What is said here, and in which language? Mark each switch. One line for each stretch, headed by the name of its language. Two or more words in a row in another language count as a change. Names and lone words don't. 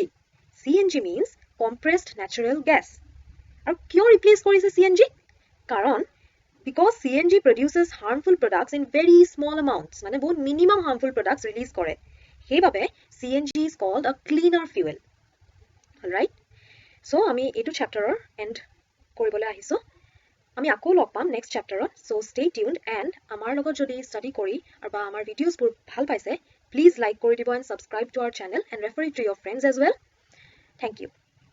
English: CNG means compressed natural gas.
Assamese: Aru kyo replace korise CNG?
English: Karon because CNG produces harmful products in very small amounts.
Assamese: মানে বহুত
English: minimum harmful products release
Assamese: কৰে। হেবাবে
English: CNG is called a cleaner fuel. Alright? So,
Assamese: আমি এইটো chapter end কৰিবলৈ আহিছো. আমি আকৌ লগ পাম
English: next chapter. So, stay tuned and
Assamese: আমাৰ লগত যদি study কৰি বা আমাৰ videosবোৰ ভাল পাইছে,
English: please like
Assamese: কৰি দিব
English: and subscribe to our channel and refer it to your friends as well. Thank you.